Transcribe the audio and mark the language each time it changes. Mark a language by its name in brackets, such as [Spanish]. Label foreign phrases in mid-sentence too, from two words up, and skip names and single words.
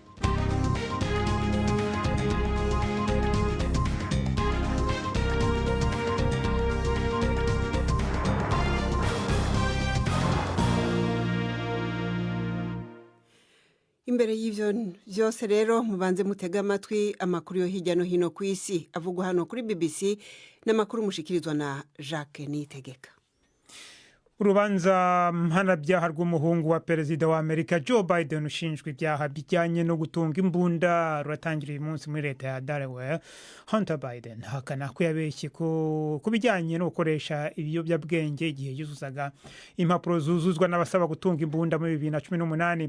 [Rundi] Imbere y'ivyo byose rero mubanze mutega amatwi amakuru yo hirya no hino ku isi avugwa hano kuri BBC n'amakuru mushikirizwa na Jacques Nitegeka. [Kinyarwanda] Urubanza mpanabyaha rw'umuhungu wa perezida wa Amerika Joe Biden ushinjwa ibyaha bijyanye no gutunga imbunda ruratangira uyu munsi muri leta ya Delaware. Hunter Biden hakana ko yabeshye ku bijyanye no gukoresha ibiyobyabwenge igihe yuzuzaga impapuro zuzuzwa n'abasaba gutunga imbunda muri 2018.